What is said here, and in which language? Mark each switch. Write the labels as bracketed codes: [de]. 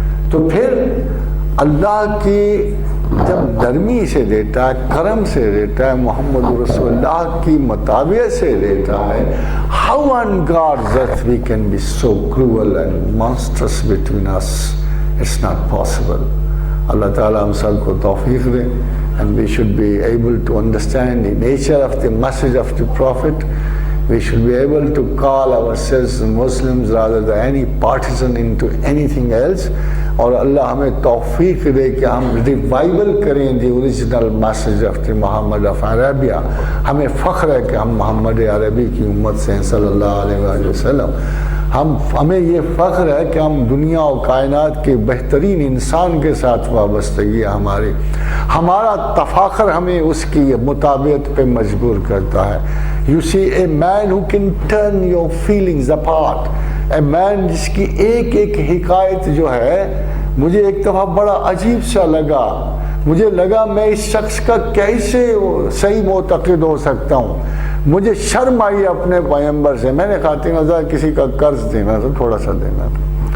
[ur] تو پھر اللہ کی جب نرمی سے دیتا ہے، کرم سے دیتا ہے، محمد رسول اللہ کی مطابعت سے دیتا ہے، [en] how on God's earth we can be so cruel and monstrous between us? It's not possible. [ur] اللہ تعالیٰ ہم سب کو توفیق دے [en] and we should be able to understand the nature of the message of the Prophet. We should be able to call ourselves Muslims rather than any partisan into anything else. [ur] اور اللہ ہمیں توفیق دے کہ ہم revival کریں [en] the original message of the [ur] Muhammad of Arabia. ہمیں فخر ہے کہ ہم محمد عربی کی امت سے ہیں صلی اللہ علیہ وآلہ وسلم. ہمیں یہ فخر ہے کہ ہم دنیا و کائنات کے بہترین انسان کے ساتھ وابستگی ہے ہماری. ہمارا تفاخر ہمیں اس کی مطابعت پہ مجبور کرتا ہے. [en] You see a man who can turn your feelings apart. A man [ur] جس کی ایک ایک حکایت جو ہے، مجھے ایک دفعہ بڑا عجیب سا لگا. مجھے لگا میں اس شخص کا کیسے صحیح معتقد ہو سکتا ہوں. مجھے شرم آئی اپنے پیغمبر سے. میں نے خاتون ازا کسی کا قرض دینا تھا، تھوڑا سا دینا تھا.